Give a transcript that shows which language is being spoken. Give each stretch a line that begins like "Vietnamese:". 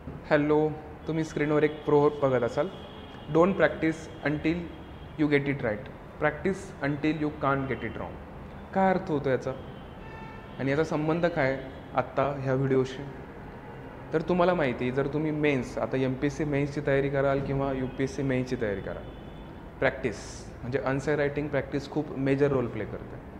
Marathi: Hello, तुम्ही स्क्रीनवर एक प्रोव्हर्ब बघत असाल.
English: Don't practise until you get it right, practise until you can't get it wrong.
Marathi: काय अर्थ होतो याचा आणि याचा संबंध काय आत्ता ह्या व्हिडिओशी? तर तुम्हाला माहिती आहे, जर तुम्ही मेन्स आता MPSC मेन्सची तयारी कराल किंवा UPSC मेन्सची तयारी कराल, प्रॅक्टिस म्हणजे आन्सर रायटिंग प्रॅक्टिस खूप मेजर रोल प्ले करते.